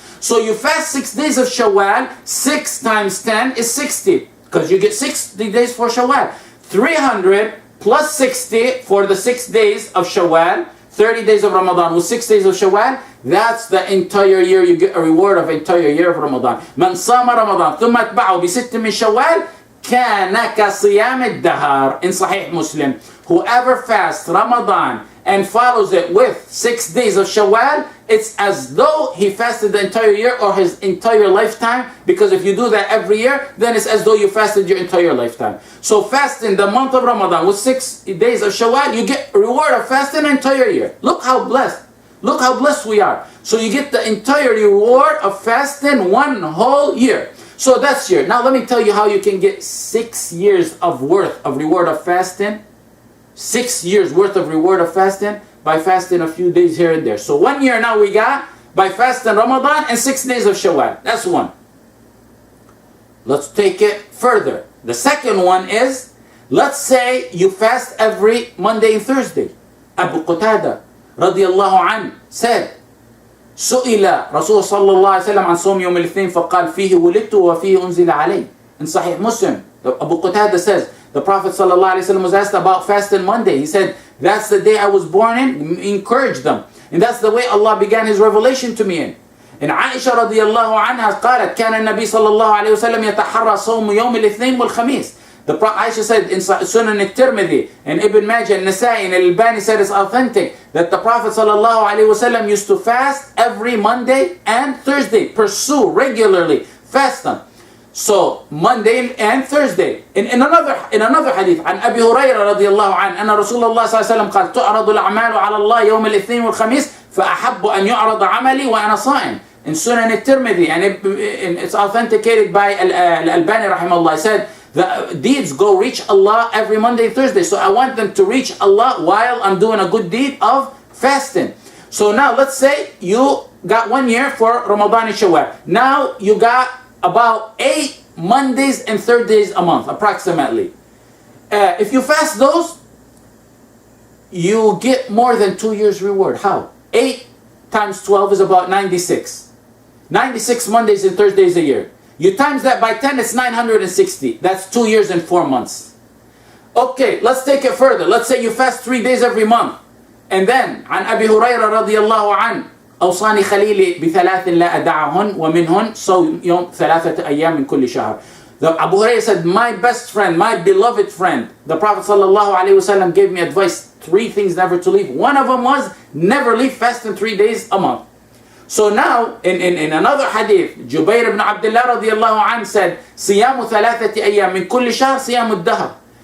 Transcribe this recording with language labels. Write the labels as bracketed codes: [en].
[en] So you fast 6 days of Shawwal, 6 times 10 is 60, because you get 60 days for Shawwal. 300 plus 60 for the 6 days of Shawwal, 30 days of Ramadan with 6 days of Shawwal, that's the entire year. You get a reward of entire year of Ramadan. [ar] من صام رمضان ثم اتبعه بست من شوال كان كصيام الدهر. [en] In Sahih Muslim, whoever fasts Ramadan and follows it with 6 days of Shawwal, it's as though he fasted the entire year or his entire lifetime, because if you do that every year, then it's as though you fasted your entire lifetime. So fasting the month of Ramadan with 6 days of Shawwal, you get a reward of fasting an entire year. Look how blessed. Look how blessed we are. So you get the entire reward of fasting 1 whole year. So that's your. Now let me tell you how you can get 6 years of worth of reward of fasting. 6 years worth of reward of fasting by fasting a few days here and there. So 1 year now we got by fasting Ramadan and 6 days of Shawwal. That's one. Let's take it further. The second one is, let's say you fast every Monday and Thursday. Abu Qatada radiyallahu anhu said, [ar] سئل رسول صلى الله عليه وسلم عن صوم يوم الاثنين فقال فيه ولدت وفيه أنزل علي. [en] In Sahih Muslim, Abu Qatada says, the Prophet ﷺ was asked about fasting Monday. He said, that's the day I was born in. Encourage them. And that's the way Allah began His revelation to me in. And Aisha radiallahu anha [ar] قالت كان النبي صلى الله عليه وسلم يتحرى صوم يوم الاثنين والخميس. [en] Aisha said in Sunan al-Tirmidhi and Ibn Majah and Nasai and Al-Albani said it's authentic that the Prophet ﷺ used to fast every Monday and Thursday. Pursue regularly. Fast them. So Monday and Thursday. In another hadith [ar] عن أبي هريرة رضي الله عنه أن رسول الله صلى الله عليه وسلم قال تعرض الأعمال على الله يوم الاثنين والخميس فأحب أن يعرض عملي وأنا صائم. [en] In Sunan al-Tirmidhi and it's authenticated by Al-Albani rahimahullah. He said the deeds go reach Allah every Monday and Thursday. So I want them to reach Allah while I'm doing a good deed of fasting. So now let's say you got 1 year for Ramadan and Shawwal. Now you got about 8 Mondays and Thursdays a month, approximately. If you fast those, you get more than 2 years reward. How? 8 times 12 is about 96. 96 Mondays and Thursdays a year. You times that by 10, it's 960. That's 2 years and 4 months. Okay, let's take it further. Let's say you fast 3 days every month. And then, [ar] عن أبي هريرة رضي الله عنه أوصاني خليلي بثلاث لا أدعهن ومنهن صوم يوم 3 أيام من كل شهر. [en] Abu Hurairah said, my best friend, my beloved friend, the Prophet ﷺ gave me advice, 3 things never to leave. One of them was never leave fasting 3 days a month. So now, in another hadith, Jubair ibn Abdullah radiallahu anhu said, [ar] صيام 3 أيام من كل شهر صيام الدهر.